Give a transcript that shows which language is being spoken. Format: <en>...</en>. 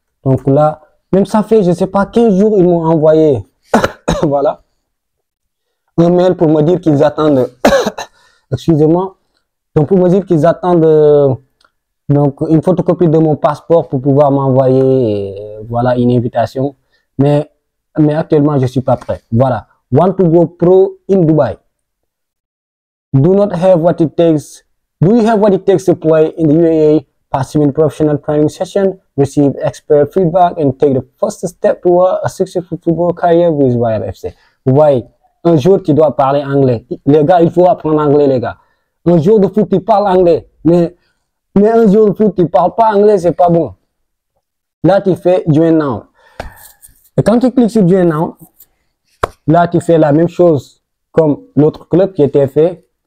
<fr>Donc là, même ça fait, je sais pas, 15 jours, ils m'ont envoyé, voilà, un mail pour me dire qu'ils attendent, excusez-moi, donc pour me dire qu'ils attendent donc une photocopie de mon passeport pour pouvoir m'envoyer, voilà, une invitation. Mais actuellement, je suis pas prêt.</fr> <en>Voilà. Want to go pro in Dubai. Do not have what it takes. Do you have what it takes to play in the UAE? Participate in professional training session, receive expert feedback, and take the first step toward a successful football career with Royal FC.</en> <fr>Vous voyez, un jour tu dois parler anglais. Les gars, il faut apprendre anglais, les gars. Un jour de foot, tu parles anglais. Mais un jour de foot, tu parles pas anglais, c'est pas bon. Là, tu fais Join Now. Et quand tu cliques sur Join Now, là, tu fais la même chose comme l'autre club qui était fait.</fr>